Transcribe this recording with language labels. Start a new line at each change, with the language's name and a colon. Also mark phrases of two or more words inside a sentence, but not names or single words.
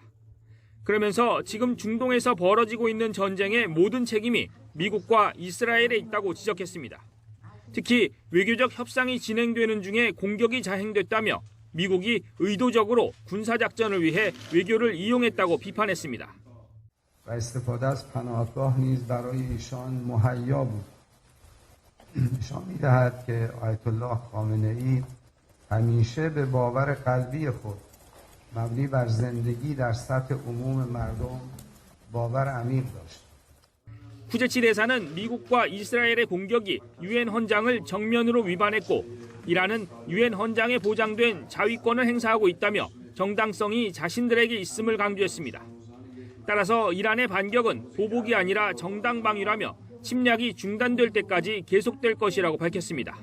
Korean: 그러면서 지금 중동에서 벌어지고 있는 전쟁의 모든 책임이 미국과 이스라엘에 있다고 지적했습니다. 특히 외교적 협상이 진행되는 중에 공격이 자행됐다며 미국이 의도적으로 군사작전을 위해 외교를 이용했다고 비판했습니다.
Persian: نشان می‌دهد که آیت الله خامنه‌ای همیشه به باور قلبی خود مبنی بر زندگی در سطح عموم مردم باور عمیق داشت.
Korean: 쿠제치 대사는 미국과 이스라엘의 공격이 유엔 헌장을 정면으로 위반했고 이란은 유엔 헌장에 보장된 자위권을 행사하고 있다며 정당성이 자신들에게 있음을 강조했습니다. 따라서 이란의 반격은 보복이 아니라 정당 방위라며 침략이 중단될 때까지 계속될 것이라고 밝혔습니다.